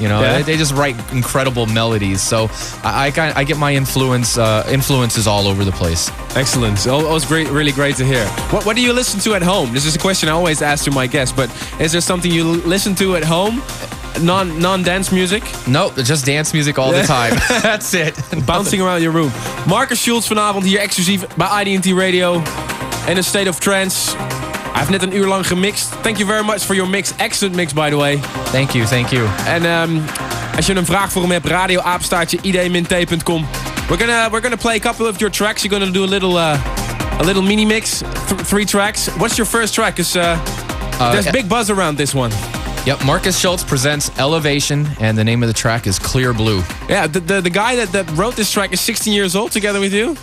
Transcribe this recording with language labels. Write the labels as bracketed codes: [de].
[en] You know, they just write incredible melodies. So I get my influences all over the place. Excellent. Oh, it was great, really great to hear. What do you listen to at home? This is a question I always ask to my guests. But is there something you listen to at home? Non-dance music? Nope, just dance music all the time. That's it. Bouncing around your room. [nl] Marcus Schulz vanavond hier exclusief bij ID&T Radio. In a state of trance. I've net een uur lang gemixt. [en] Thank you very much for your mix. Excellent mix, by the way. Thank you, thank you. [nl] En als je een vraag voor hem hebt, radioapstaartje.id-t.com. [en] We're gonna play a couple of your tracks. You're gonna do a little mini mix. Three tracks. What's your first track? There's big buzz around this one. Yep, Marcus Schulz presents Elevation, and the name of the track is Clear Blue. Yeah, the guy that wrote this track is 16 years old together with you.